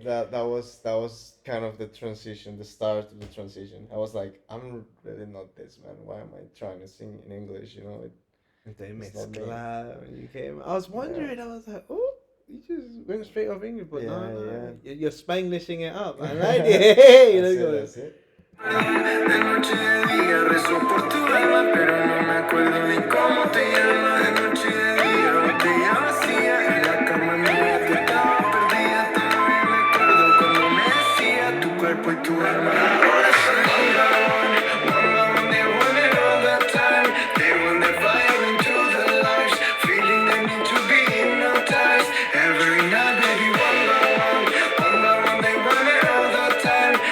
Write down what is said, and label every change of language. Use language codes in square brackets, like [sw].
[en] That was kind of the transition, the start of the transition. I was like, I'm really not this, man. Why am I trying to sing in English, you know? When you came, I was wondering, I was like, oh, you just went straight off English, but no. You're Spanglishing it up. I like it. Hey, that's it. [es] De noche y de día rezo por tu alma, pero no me acuerdo ni cómo te llamas. De noche y de día botella vacía y la cama mía que estaba perdida. Todavía me acuerdo cuando me decía tu cuerpo y tu alma. [en] Ahora soy one, they want it all the time. They want the fire into their lives, feeling they need to be hypnotized. Every night, baby, one by one, they want it all the time.